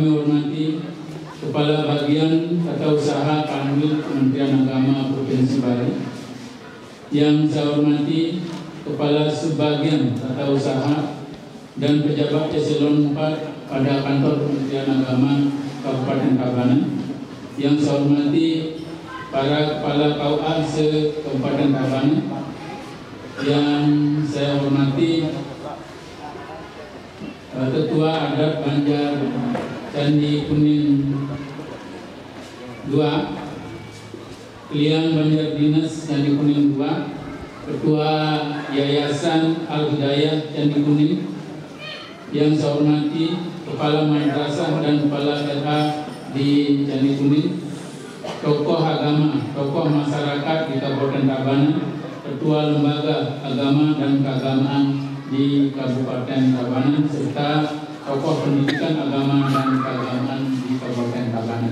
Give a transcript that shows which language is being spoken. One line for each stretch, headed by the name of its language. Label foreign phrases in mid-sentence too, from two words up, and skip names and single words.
Indonesian: hormati Kepala Bagian Tata Usaha Kanwil Kementerian Agama Provinsi Bali, yang saya hormati Kepala Subbagian Tata Usaha dan pejabat eselon 4 pada Kantor Kementerian Agama Kabupaten Tabanan, yang saya hormati para Kepala KUA se-Kabupaten Tabanan, yang saya hormati Ketua Adat Banjar Candi Kuning 2, Kliang Banjar Dinas Candi Kuning 2, Ketua Yayasan Al-Hidayah Candi Kuning, yang saya hormati Kepala Madrasah dan Kepala LH di Candi Kuning, tokoh agama, tokoh masyarakat di Kabupaten Tabanan, Ketua Lembaga Agama dan Keagamaan di Kabupaten Tabanan, serta tokoh pendidikan agama dan keagamaan di Kabupaten Tabanan.